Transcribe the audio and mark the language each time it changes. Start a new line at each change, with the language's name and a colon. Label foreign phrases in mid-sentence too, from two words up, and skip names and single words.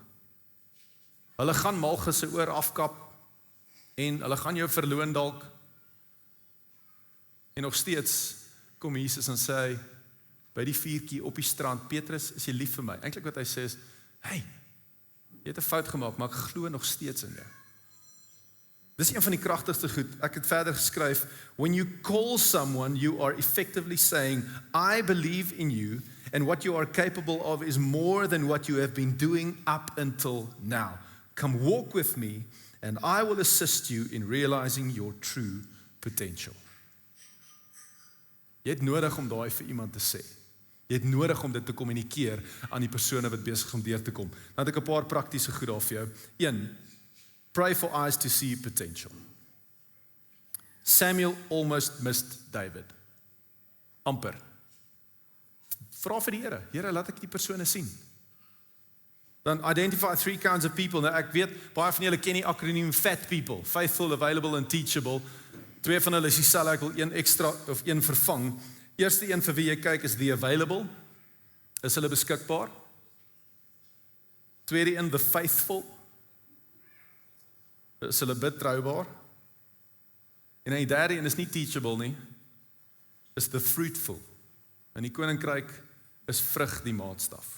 Afrikaans: Hulle gaan Malchus se oor afkap, en hulle gaan jou verloon dalk, en nog steeds kom Jesus en sê, by die vuurtjie op die strand, Petrus, is jy lief vir my? Eintlik wat hy sê is, hey, jy het 'n fout gemaak, maar ek glo nog steeds in jou. Dis een van die kragtigste goed. Ek het verder geskryf,
English: when you call someone, you are effectively saying, I believe in you, and what you are capable of is more than what you have been doing up until now. Come walk with me, and I will assist you in realizing your true potential.
Afrikaans: Jy het nodig om daai vir iemand te sê. Jy het nodig om dit te kommunikeer aan die persone wat besig is om deur te kom. Dan het ek 'n paar praktiese goed daar vir jou. 1.
English: Pray for eyes to see potential. Samuel almost missed David.
Afrikaans: Amper. Vra vir die Here. Here, laat ek die persone sien.
English: Dan identify 3 kinds of people.
Afrikaans: Nou ek weet, baie van julle ken die akroniem
English: FAT people. Faithful, available and teachable.
Afrikaans: 2 van hulle is dieselfde, ek wil 1 ekstra of 1 vervang. Eerste een vir wie jy kyk is
English: the available.
Afrikaans: Is hulle beskikbaar? Tweede een,
English: the faithful.
Afrikaans: Is hulle betroubaar? En die derde een is nie teachable nie,
English: is the fruitful.
Afrikaans: In die koninkryk is vrug die maatstaf.